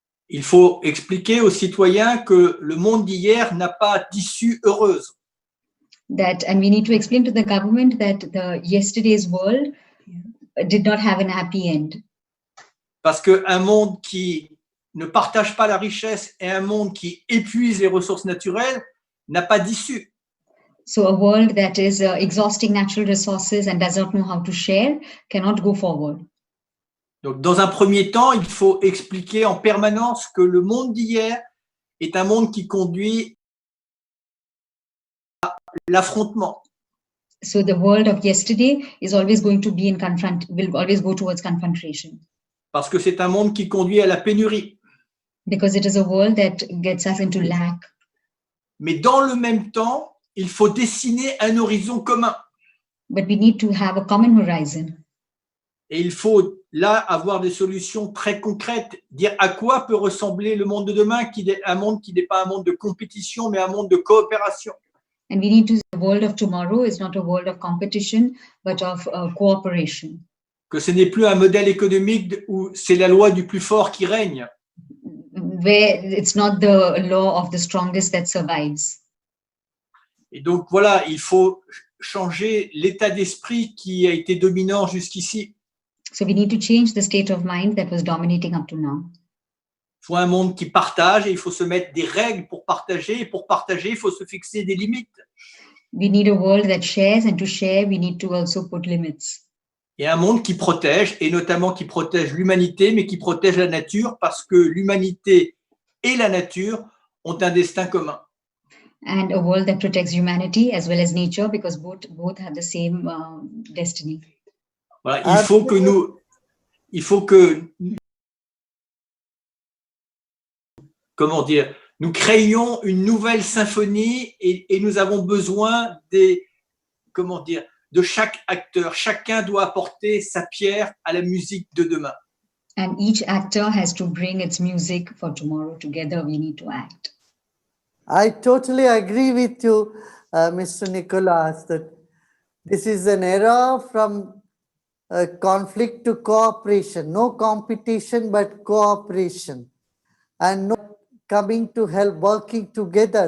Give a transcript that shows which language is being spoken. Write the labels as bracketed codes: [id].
[fr] Il faut expliquer aux citoyens que le monde d'hier n'a pas d'issue heureuse. [en] And we need to explain to the government that the yesterday's world did not have an happy end. [fr] Parce qu'un monde qui ne partage pas la richesse et un monde qui épuise les ressources naturelles n'a pas d'issue. [en] So a world that is exhausting natural resources and does not know how to share cannot go forward. [fr] Donc, dans un premier temps, il faut expliquer en permanence que le monde d'hier est un monde qui conduit à l'affrontement. [en] So the world of yesterday is always going to be in will always go towards confrontation. [fr] Parce que c'est un monde qui conduit à la pénurie. [en] Because it is a world that gets us into lack. [fr] Mais dans le même temps, il faut dessiner un horizon commun. [en] But we need to have a common horizon. [fr] Et il faut là avoir des solutions très concrètes, dire à quoi peut ressembler le monde de demain, un monde qui n'est pas un monde de compétition, mais un monde de coopération. [en] And we need to see the world of tomorrow is not a world of competition, but of cooperation. [fr] Que ce n'est plus un modèle économique où c'est la loi du plus fort qui règne. [en] Where it's not the law of the strongest that survives. [fr] Et donc voilà, il faut changer l'état d'esprit qui a été dominant jusqu'ici. [en] So we need to change the state of mind that was dominating up to now. [fr] Il faut un monde qui partage et il faut se mettre des règles pour partager. Et pour partager, il faut se fixer des limites. [en] We need a world that shares, and to share, we need to also put limits. [fr] Et un monde qui protège, et notamment qui protège l'humanité, mais qui protège la nature, parce que l'humanité et la nature ont un destin commun. [en] And a world that protects humanity as well as nature, because both have the same destiny. [fr] Voilà, il faut que comment dire, nous créions une nouvelle symphonie et nous avons besoin de chaque acteur. Chacun doit apporter sa pierre à la musique de demain. [en] And each actor has to bring its music for tomorrow. Together we need to act. I totally agree with you, Mr. Nicolas, that this is an era from conflict to cooperation. No competition, but cooperation. And no coming to help, working together.